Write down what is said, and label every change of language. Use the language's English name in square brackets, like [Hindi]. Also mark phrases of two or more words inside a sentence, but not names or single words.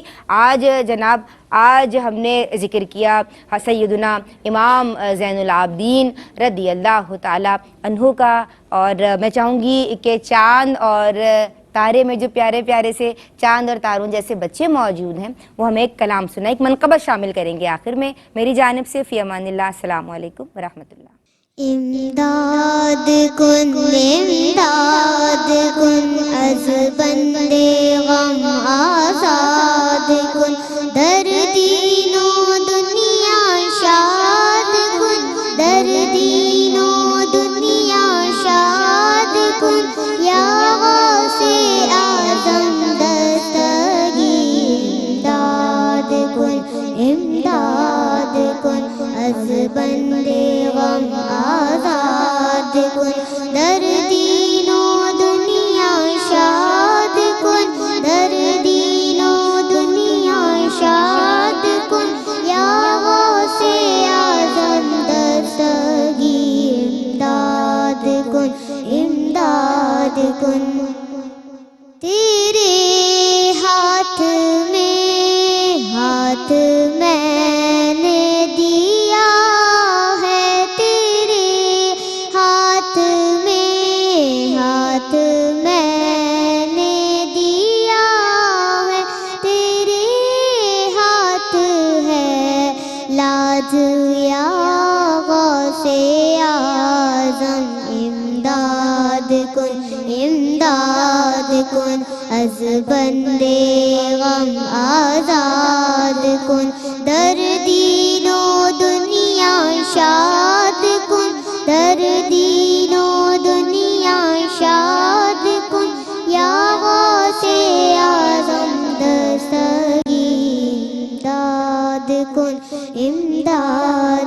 [Urdu] آج جناب آج ہم نے ذکر کیا سیدنا امام زین العابدین رضی اللہ تعالی عنہ کا. اور میں چاہوں گی کہ چاند اور تارے میں جو پیارے پیارے سے چاند اور تاروں جیسے بچے موجود ہیں وہ ہمیں ایک کلام سنا، ایک منقبت شامل کریں گے آخر میں. میری جانب سے [Arabic] فی امان اللہ. السلام علیکم ورحمۃ اللہ. [Persian] امداد کن امداد کن از بندے غم آزاد کن، در دین و دنیا شاد کن، در دین و دنیا شاد کن، یا غوث اعظم دستگیر امداد کن، امداد کن از بندے غم آزاد کن، در دین و دنیا شاد کن، در دین و دنیا شاد کن، یا غوث اعظم دستگیر امداد کن، امداد کن. [Urdu] تیرے ہاتھ میں ہاتھ میں نے دیا ہے، تیرے ہاتھ میں ہاتھ میں نے دیا ہے، تیرے ہاتھ ہے لاج یا [Persian] غوث اعظم امداد کن، امداد کن از بندے غم آزاد کن، در دین و دنیا شاد کن، در دین و دنیا شاد کن، یا غوث اعظم دستگیر امداد کن، امداد